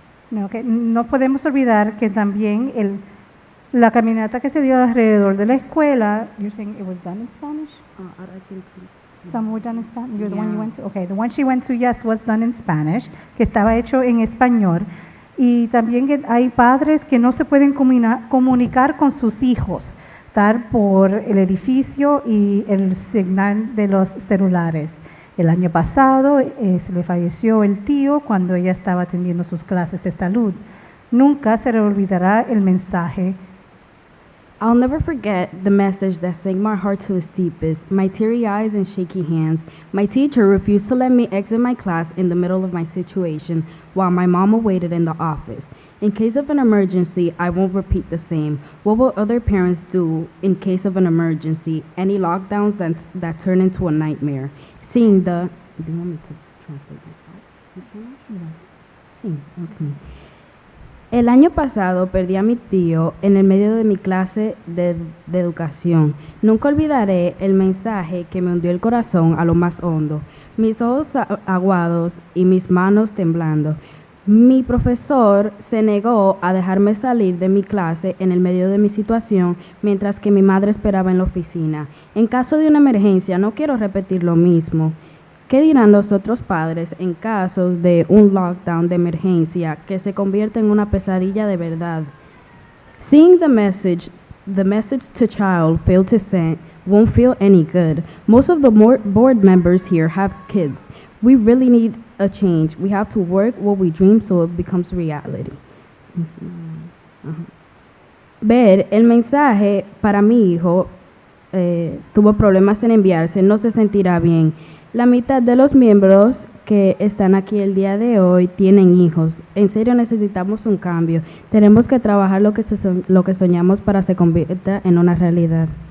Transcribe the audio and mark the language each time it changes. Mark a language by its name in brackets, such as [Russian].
[Spanish] No podemos olvidar que también la caminata que se dio alrededor de la escuela. [English] You're saying it was done in Spanish? I think Some were done in Spanish. You're the one you went to. Okay, the one she went to, yes, was done in Spanish, [Spanish] que estaba hecho en español. Y también que hay padres que no se pueden comunicar con sus hijos, estar por el edificio y el señal de los celulares. El año pasado se le falleció el tío cuando ella estaba atendiendo sus clases de salud. Nunca se le olvidará el mensaje. [English] I'll never forget the message that sank my heart to its deepest, my teary eyes and shaky hands. My teacher refused to let me exit my class in the middle of my situation while my mom awaited in the office. In case of an emergency, I won't repeat the same. What will other parents do in case of an emergency? Any lockdowns that turn into a nightmare? Seeing the... Do you want me to translate this out? [Spanish] Sí, okay. El año pasado perdí a mi tío en el medio de mi clase de educación. Nunca olvidaré el mensaje que me hundió el corazón a lo más hondo. Mis ojos aguados y mis manos temblando. Mi profesor se negó a dejarme salir de mi clase en el medio de mi situación mientras que mi madre esperaba en la oficina. En caso de una emergencia, no quiero repetir lo mismo. ¿Qué dirán los otros padres en caso de un lockdown de emergencia que se convierte en una pesadilla de verdad? [English] Seeing the message to child failed to send won't feel any good. Most of the board members here have kids. We really need a change. We have to work what we dream so it becomes reality. [Spanish] Ver el mensaje para mi hijo tuvo problemas en enviarse, no se sentirá bien. La mitad de los miembros que están aquí el día de hoy tienen hijos. En serio necesitamos un cambio. Tenemos que trabajar lo que soñamos para que se convierta en una realidad.